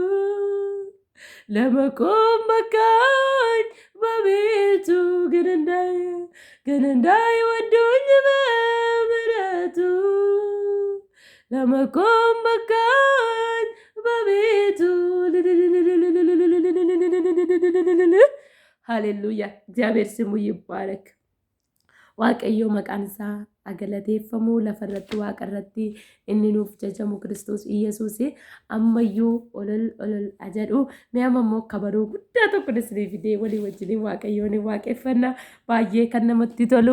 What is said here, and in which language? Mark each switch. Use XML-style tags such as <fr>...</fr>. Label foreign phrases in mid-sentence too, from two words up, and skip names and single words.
<am>ለመቆም በቃኝ በቤቱ ግን እንዳይወዱኝ በምሕረቱ ለመቆም በቃኝ በቤቱ። ሃሌሉያ! እግዚአብሔር ስሙ ይባረክ።</am> <om>waaqayyo maqaan isaa agalateeffamu lafarratti waaqarratti inni nuuf jajamu Kiristoos Iyesuus ammayyuu olol jedhu mi'ama immoo kabaroo guddaa tokko isiniif fidee walii wajjin waaqayyoon waaqeffannaa baay'ee kan namatti tolu.</om>